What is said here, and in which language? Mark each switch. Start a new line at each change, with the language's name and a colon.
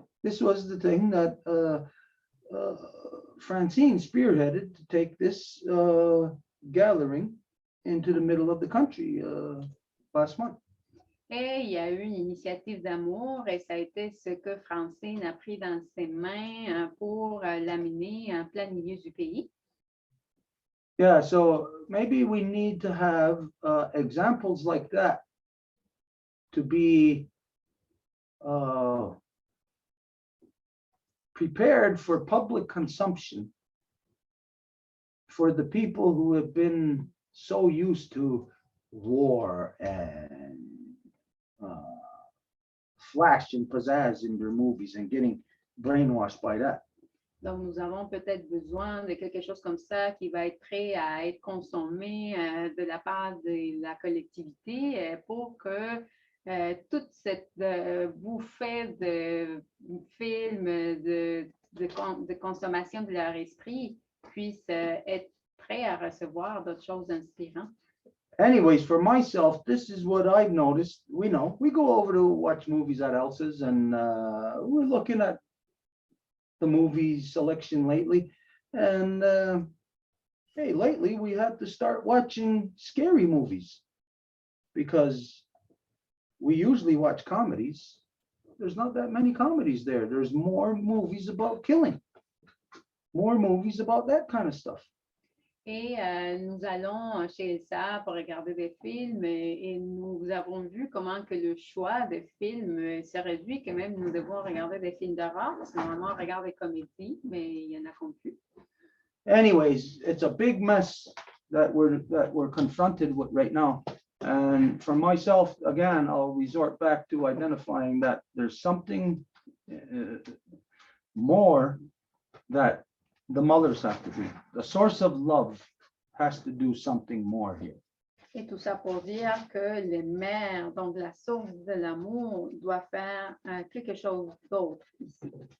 English: This was the thing that Francine spearheaded to take this gathering into the middle of the country last month.
French: Et il y a eu une initiative d'amour et ça a été ce que Francine a pris dans ses mains pour l'amener en plein milieu du pays.
English: Yeah, so maybe we need to have examples like that to be prepared for public consumption for the people who have been so used to war and flash and pizzazz in their movies and getting brainwashed by that.
French: Donc, nous avons peut-être besoin de quelque chose comme ça qui va être prêt à être consommé de la part de la collectivité pour que toute cette bouffée de films, de consommation de leur esprit puisse être prêt à recevoir d'autres choses inspirantes.
English: Anyways, for myself, this is what I've noticed. We go over to watch movies at Elsa's and we're looking at the movie selection lately. And hey, lately we had to start watching scary movies because we usually watch comedies. There's not that many comedies there. There's more movies about killing, more movies about that kind of stuff.
French: Et nous allons chez Elsa pour regarder des films et nous avons vu comment que le choix des films se réduit, que même nous devons regarder des films d'horreur, parce que normalement on regarde des comédies, mais il y en a plus.
English: Anyways, it's a big mess that we're confronted with right now. And for myself, again, I'll resort back to identifying that there's something more that the mothers have to do. The source of love has to do something more here.
French: Et tout ça pour dire que les mères, donc la source de l'amour, doit faire quelque chose d'autre ici.